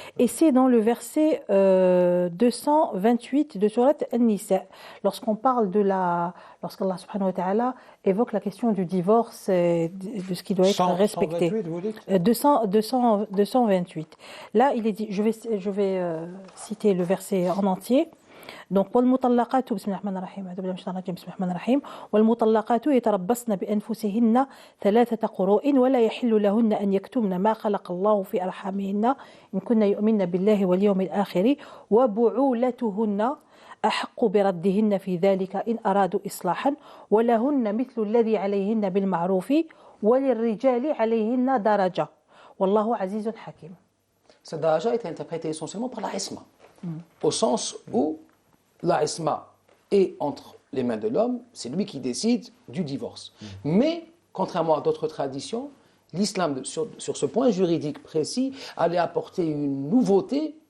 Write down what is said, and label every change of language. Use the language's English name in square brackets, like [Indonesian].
[French] Et c'est dans le verset 228 de Surat An-Nisa, lorsqu'on parle lorsqu'Allah subhanahu wa ta'ala évoque la question du divorce et de ce qui doit être respecté. 128, vous dites 228. Là, il est dit, je vais citer le verset en entier. [Arabic] Donc, والمطلقات بسم الله الرحمن الرحيم أعوذ بالله من الشيطان الرجيم بسم الله الرحمن الرحيم والمطلقات يتربصن بأنفسهن 3 قروء ولا يحل لهن أن يكتمن ما خلق الله في أرحامهن إن كن يؤمن بالله واليوم الآخر وبعولتهن أحق بردهن في ذلك إن أرادوا إصلاحا ولهن مثل الذي عليهن بالمعروف وللرجال عليهن درجة والله عزيز حكيم. [French] Cette daraja est interprétée essentiellement par la isma, au sens où la isma est entre les mains de l'homme, c'est lui qui décide du divorce. Mais, contrairement à d'autres traditions, l'islam, sur ce point juridique précis, allait apporter une nouveauté